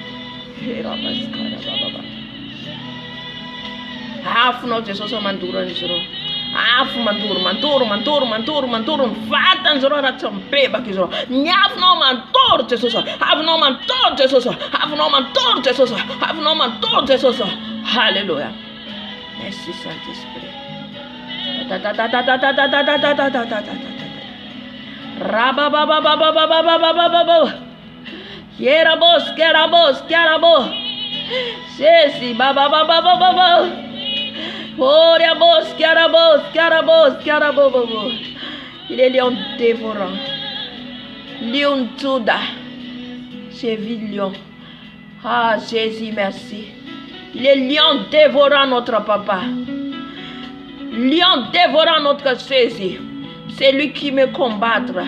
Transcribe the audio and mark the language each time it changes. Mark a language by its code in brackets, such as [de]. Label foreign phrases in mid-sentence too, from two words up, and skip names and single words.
[mg] Afonao Jesosy mandoro an'izy ireo. Afo mandoro, mandoro, mandoro, mandoro, mandoro ny vatan'izy ireo raha tsy mibebaka izy ireo. Ny afonao mandoro Jesosy, afonao mandoro Jesosy, afonao mandoro Jesosy, afonao mandoro Jesosy. [fr] Alléluia. Merci Saint-Esprit. Rabababababababababababa. Kerabos, kerabos, kerabos. Sesi bababababababa. Oriabos, kerabos, kerabos, kerabos. Il est lion dévorant. Lion Juda. Séville lion. Ah Jésus, merci. Il est lion dévorant notre papa. Lion dévorant notre Jésus. C'est lui qui me combattra.